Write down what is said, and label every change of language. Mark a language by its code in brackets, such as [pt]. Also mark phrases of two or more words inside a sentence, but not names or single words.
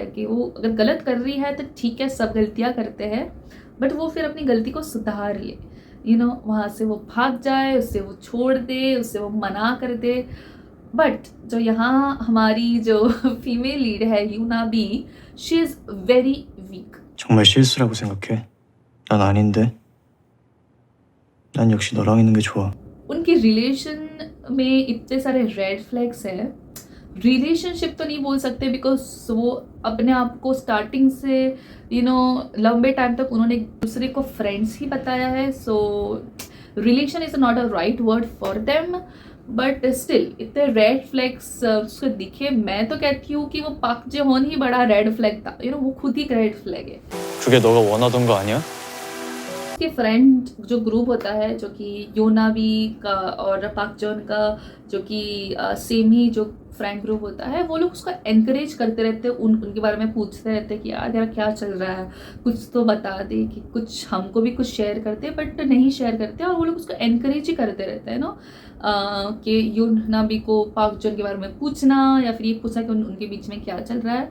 [hi] कि वो अगर गलत कर रही है तो ठीक है, सब गलतियाँ करते हैं, बट वो फिर अपनी गलती को सुधार ले, वहाँ से वो भाग जाए, उससे वो छोड़ दे, उससे वो मना कर दे। बट जो यहाँ हमारी जो [en] female lead [hi] है यूनाबी, [en] She is very weak. [ko] 정말 실수라고 생각해? 난 아닌데. 난 역시 너랑 있는 게 좋아. [hi] उनके रिलेशन में इतने सारे [en] red flags [hi] हैं। रिलेशनशिप तो नहीं बोल सकते, बिकॉज वो अपने आप को स्टार्टिंग से लंबे टाइम तक उन्होंने एक दूसरे को फ्रेंड्स ही बताया है। [en] So relation is not a right word for them, but still [hi] इतने रेड फ्लैग्स उसको दिखे। मैं तो कहती हूँ कि वो पाक जे-होन ही बड़ा [en] red flag [hi] था, वो खुद ही [en] red flag [hi] है। [ko] 그게 너가 원하던 거 아니야? [hi] उसके फ्रेंड जो ग्रुप होता है, जो कि योनाबी का और पाक जॉन का, जो कि सेम ही जो [en] friend group [hi] होता है, वो लोग उसको एनकरेज करते रहते हैं, उनके बारे में पूछते रहते हैं कि यार तेरा क्या चल रहा है, कुछ तो बता दे, कि कुछ हमको भी कुछ शेयर करते, बट नहीं शेयर करते, और वो लोग उसको एनकरेज ही करते रहते हैं ना, कि योनाबी को पाक जॉन के बारे में पूछना, या फिर ये पूछना कि उनके बीच में क्या चल रहा है।